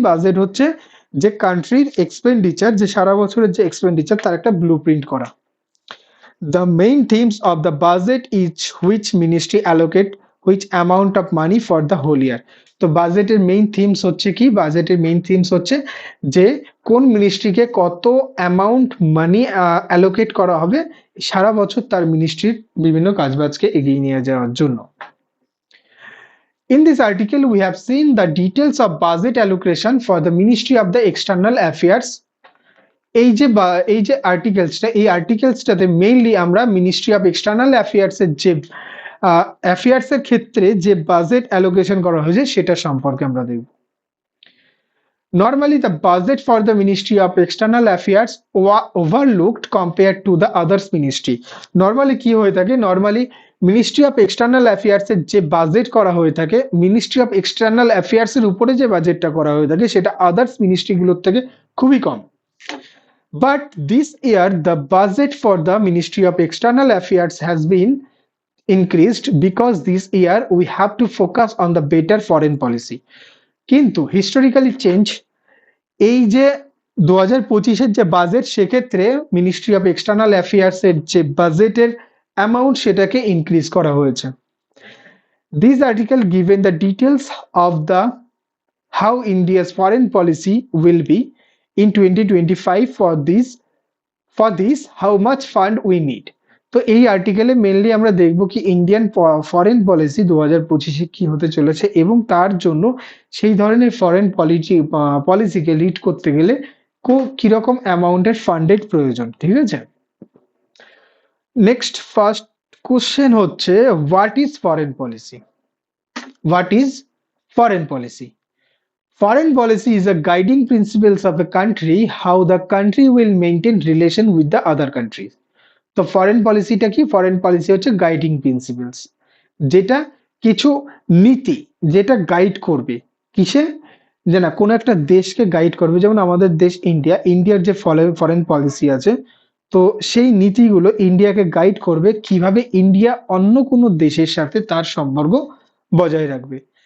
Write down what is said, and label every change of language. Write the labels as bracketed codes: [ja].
[bn] Budget হচ্ছে যে কান্ট্রির এক্সপেন্ডিচার, যে সারা বছরের যে এক্সপেন্ডিচার, তার একটা ব্লুপ্রিন্ট করা। [en] The main themes of the budget is which ministry allocate which amount of money for the whole year. [bn] তো বাজেটের মেইন থিমস হচ্ছে কি? বাজেটের মেইন থিমস হচ্ছে যে কোন মিনিস্ট্রিকে কত অ্যামাউন্ট মানি অ্যালোকেট করা হবে সারা বছর তার মিনিস্ট্রির বিভিন্ন কাজবাজকে এগিয়ে নিয়ে যাওয়ার জন্য। [en] In this article, we have seen the details of budget allocation for the Ministry of the External Affairs. [bn] এই যে আর্টিকেলসটা, এই আর্টিকেলসটাতে মেইনলি আমরা মিনিস্ট্রি অফ এক্সটার্নাল অ্যাফেয়ার্স এর যে অ্যাফেয়ার্স এর ক্ষেত্রে যে বাজেট অ্যালোকেশন করা হয়েছে সেটা সম্পর্কে আমরা দেখব। [en] Normally, the budget for the Ministry of External Affairs overlooked compared to the others ministry. [bn] Normally কি হয়ে থাকে? Normally ministry of external affairs এর যে বাজেট করা হয়ে থাকে, মিনিস্ট্রি অফ এক্সটার্নাল অ্যাফেয়ার্স এর উপরে যে বাজেটটা করা হয়ে থাকে, সেটা আদার্স মিনিস্ট্রিগুলোর থেকে খুবই কম। [en] But this year, the budget for the Ministry of External Affairs has been increased because this year we have to focus on the better foreign policy. [bn] কিন্তু হিস্টোরিক্যালি চেঞ্জ, এই যে 2025-এর যে বাজেট, সেক্ষেত্রে মিনিস্ট্রি অফ এক্সটার্নাল অ্যাফেয়ার্স এর যে বাজেটের amount সেটাকে increase করা হয়েছে। [en] This article given the details of the how India's foreign policy will be in 2025 for this how much fund we need. [bn] তো এই আর্টিকেলে মেনলি আমরা দেখব কি ইন্ডিয়ান ফরেন পলিসি 2025-এ কি হতে চলেছে এবং তার জন্য সেই ধরনের ফরেন পলিসিকে লিড করতে গেলে কিরকম অ্যামাউন্টের ফান্ডের প্রয়োজন, ঠিক আছে। [en] Next first question হচ্ছে, what is foreign policy? What is foreign policy? Foreign policy is a guiding principles of a country how the country will maintain relation with the other countries. [bn] তো ফরেন পলিসিটা কি? Foreign policy হচ্ছে guiding principles, যেটা কিছু নীতি যেটা guide করবে কিসে, যে না কোনো একটা দেশকে গাইড করবে। যেমন আমাদের দেশ ইন্ডিয়া, ইন্ডিয়ার যে ফরেন পলিসি আছে, তো সেই নীতিগুলো ইন্ডিয়াকে গাইড করবে কিভাবে ইন্ডিয়া অন্য কোনো দেশের সাথে তার সম্পর্ক বজায় রাখবে।